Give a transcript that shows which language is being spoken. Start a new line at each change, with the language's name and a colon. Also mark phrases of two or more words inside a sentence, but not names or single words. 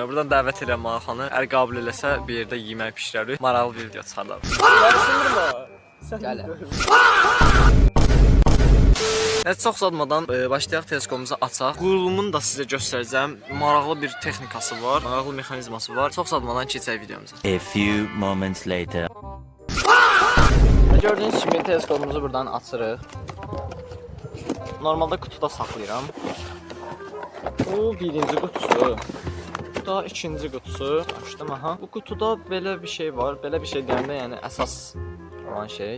Azerbaijani: Buradan dəvət edirəm Alxanı. Əgər qəbul eləsə bir yerdə yemək pişirərik. Maraqlı bir video çıxardarıq. Gəl. Evet, çox uzatmadan başlayaq, teleskopumuzu açaq. Qurulumunu da sizə göstərəcəm. Maraqlı bir texnikası var, maraqlı mexanizması var. Çox uzatmadan keçək videomuza.
English: A few moments later.
Azerbaijani: Gördüyünüz kimi teleskopumuzu buradan açırıq. Normalda kutuda saxlayıram. Bu birinci qutusu. Bu da ikinci qutusu. Açdım, aha. Bu kutuda belə bir şey var. Belə bir şey deyəndə, yəni əsas olan şey.